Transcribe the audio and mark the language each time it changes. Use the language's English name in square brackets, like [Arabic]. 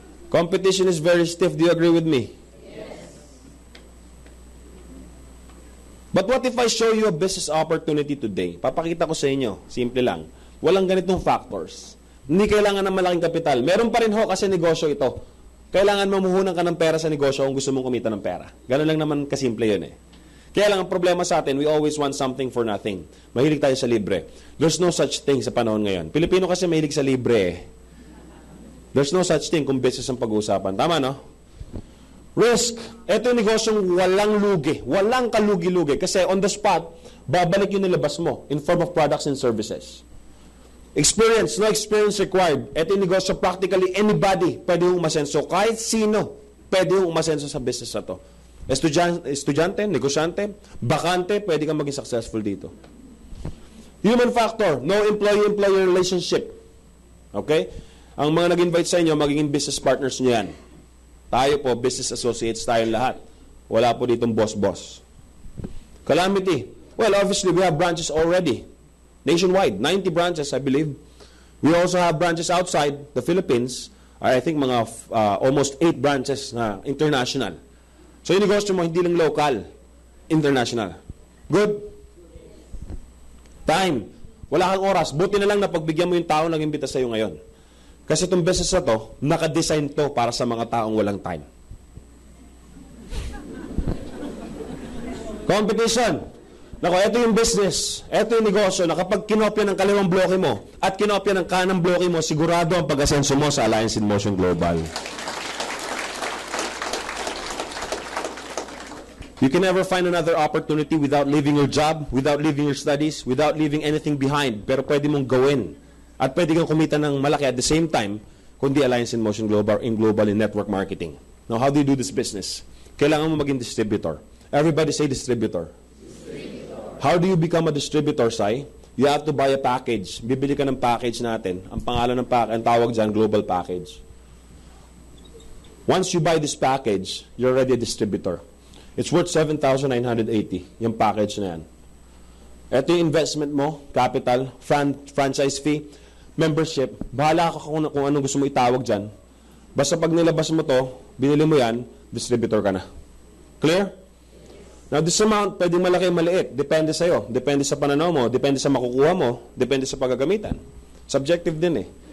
[English] Competition is very stiff. Do you agree with me? Yes. But what if I show you a business opportunity today? [Filipino] Papakita ko sa inyo. [English] Simple lang. [Filipino] Walang ganitong factors. Hindi kailangan ng malaking kapital. Meron pa rin ho kasi negosyo ito. Kailangan mamuhunan ka ng pera sa negosyo kung gusto mong kumita ng pera. Ganun lang naman kasimple yun eh. Kaya lang ang problema sa atin, [English] we always want something for nothing. [Filipino] Mahilig tayo sa libre. [English] There's no such thing [Filipino] sa panahon ngayon. Pilipino kasi mahilig sa libre eh. [English] There's no such thing [Filipino] kung business ang pag-uusapan. Tama no? Risk. Ito yung negosyong walang lugi. Walang kalugi-lugi. [English] Kasi on the spot, [Filipino] babalik yung nilabas mo [English] in form of products and services. Experience, no experience required. [Filipino] Ito yung negosyo, practically anybody pwede yung umasenso. Kahit sino pwede yung umasenso sa business na to. Estudyante, negosyante, bakante, pwede kang maging successful dito. [English] Human factor, no employee-employer relationship. Okay? [Filipino] Ang mga nag-invite sa inyo, magiging business partners nyo yan. Tayo po, business associates tayong lahat. Wala po ditong boss-boss. Calamity. [English] Well, obviously, we have branches already. Nationwide, 90 branches, I believe. We also have branches outside the Philippines. I think mga almost 8 branches na international. [Filipino] So yung negosyo mo, hindi lang local, international. Good? Time. Wala kang oras. Buti na lang na pagbigyan mo yung tao nang imbita sa'yo ngayon. Kasi itong business na to, nakadesign to para sa mga taong walang time. Competition. Nako, ito yung business, ito yung negosyo na kapag kinopya ng kaliwang bloke mo at kinopya ng kanang bloke mo, sigurado ang pag-asenso mo sa Alliance in Motion Global. [English] You can never find another opportunity without leaving your job, without leaving your studies, without leaving anything behind. [Filipino] Pero pwede mong gawin. At pwede kang kumita ng malaki [English] at the same time, [Filipino] kundi Alliance in Motion Global in network marketing. [English] Now, how do you do this business? [Filipino] Kailangan mo maging distributor. [English] Everybody say distributor. How do you become a distributor, Sai? You have to buy a package. [Filipino] Bibili ka ng package natin. Ang pangalan ng package, ang tawag dyan, global package. [English] Once you buy this package, you're already a distributor. It's worth 7,980, yung package na yan. [Filipino] Ito yung investment mo, capital, franchise fee, membership. Bahala ka kung anong gusto mo itawag dyan. Basta pag nilabas mo to, binili mo yan, distributor ka na. Clear? Now, this amount, pwedeng malaki o maliit. Depende sa'yo. Depende sa pananaw mo. Depende sa makukuha mo. Depende sa paggagamitan. Subjective din eh.